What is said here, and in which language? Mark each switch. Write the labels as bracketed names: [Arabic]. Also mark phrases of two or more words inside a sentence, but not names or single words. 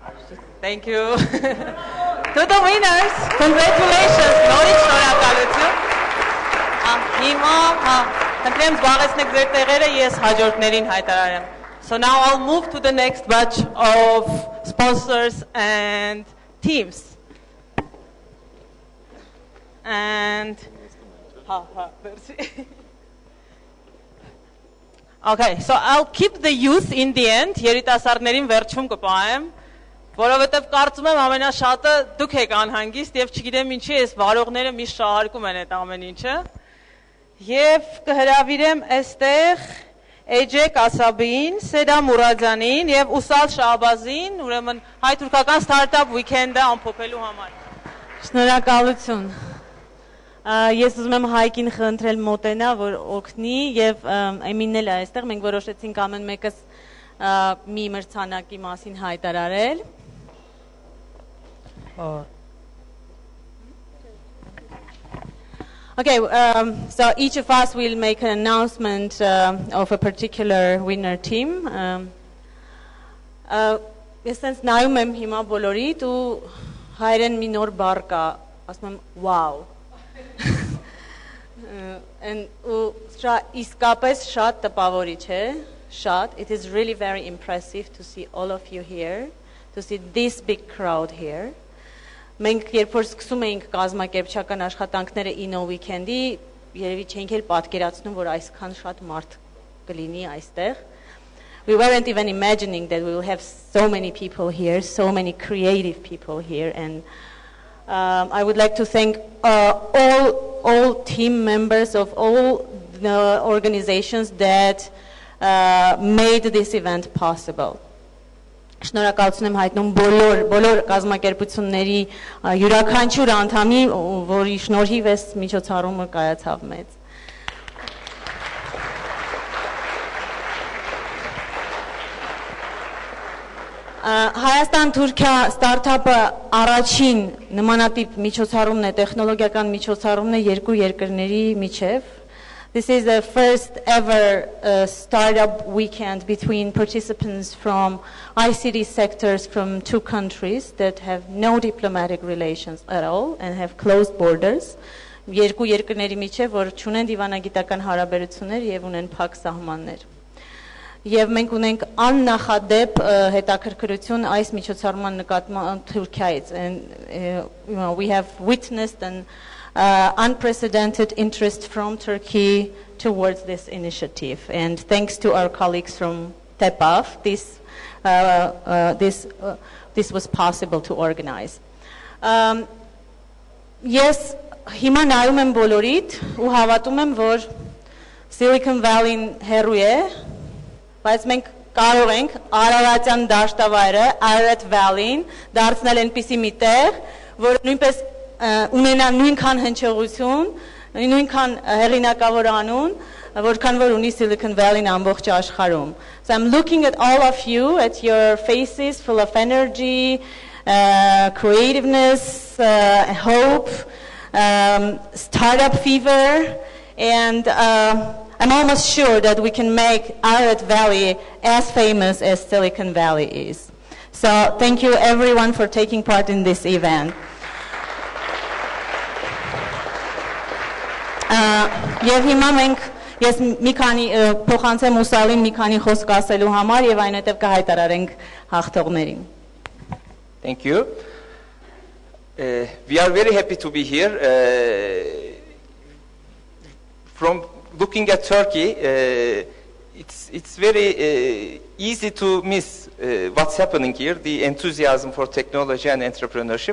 [English] Thank you. To the winners, congratulations, [Armenian] նորից շնորհակալություն։ Հիմա խնդրեմ զբաղեցնեք ձեր տեղերը, ես հաջորդներին հայտարարեմ։ [English] So now I'll move to the next batch of sponsors and teams. And okay, so I'll keep the youth in the end. [Armenian] Երիտասարդներին վերջում կպահեմ, որովհետև կարծում եմ ամենաշատը դուք եք անհանգիստ եւ չգիտեմ ինչի էս վարողները միշտ շահարկում են այդ ամեն ինչը։ Եվ կհրավիրեմ այստեղ Էջե Կասաբին, Սեդա Մուրադյանին եւ Ուսալ Շահբազին, ուրեմն հայ-թուրքական ստարտափ ուիքենդը ամփոփելու համար։ Շնորհակալություն։ Ես ուզում եմ Հայկին խնդրել մոտենա, որ օգնի եւ Էմինն էլ այստեղ մենք որոշեցինք ամեն մեկս մի մրցանակի մասին հայտարարել։ [English] Okay, so each of us will make an announcement of a particular winner team. [Armenian] Ես նայում եմ հիմա բոլորիդ ու հայերեն մի նոր բառ կա, ասում եմ wow. Իսկապես շատ տպավորիչ է, շատ. [English] It is really very impressive to see all of you here, to see this big crowd here. [Armenian] Մենք երբ որ սկսում էինք կազմակերպչական աշխատանքները Innoweekend-ի, երևի չենք էլ պատկերացնում, որ այսքան շատ մարդ կլինի այստեղ. [English] We weren't even imagining that we will have so many people here, so many creative people here, and I would like to thank all team members of all the organizations that made this event possible. [Armenian] Շնորհակալություն եմ հայտնում բոլոր կազմակերպությունների յուրաքանչյուր անդամի, որի շնորհիվ այս միջոցառումը կայացավ մեծ։ Հայաստան-Թուրքիա Սթարթափը առաջին նմանատիպ միջոցառումն է, տեխնոլոգիական միջոցառումն է երկու երկրների միջև։ [English] This is the first ever startup weekend between participants from ICT sectors from two countries that have no diplomatic relations at all and have closed borders. [Armenian] Երկու երկրների միջև, որ չունեն դիվանագիտական հարաբերություններ եւ ունեն փակ սահմաններ։ Եվ մենք ունենք աննախադեպ հետաքրքրություն այս միջոցառման նկատմամբ Թուրքիայից, [English] and we have witnessed an unprecedented interest from Turkey towards this initiative, and thanks to our colleagues from TEPAF, this was possible to organize. [Armenian] Ես հիմա նայում եմ բոլորիդ ու հավատում եմ, որ Silicon Valley-ն հեռու է, բայց մենք կարող ենք Արարատյան դաշտավայրը, Ararat Valley-ն դարձնել այնպիսի մի տեղ, որ նույնպես ունենա նույնքան հնչողություն, նույնքան հեղինակավոր անուն, որքան որ ունի Silicon Valley-ն ամբողջ աշխարհում. [English] So I'm looking at all of you, at your faces full of energy, creativeness, hope, startup fever, and I'm almost sure that we can make Ararat Valley as famous as Silicon Valley is. So thank you everyone for taking part in this event. [Armenian] Եվ հիմա մենք ես մի քանի փոխանցեմ Ուսալին մի քանի խոսք ասելու համար եւ այնուհետեւ կհայտարարենք հաղթողներին. [English] Thank you. We are very happy to be here. From looking at Turkey, it's very easy to miss what's happening here, the enthusiasm for technology and entrepreneurship.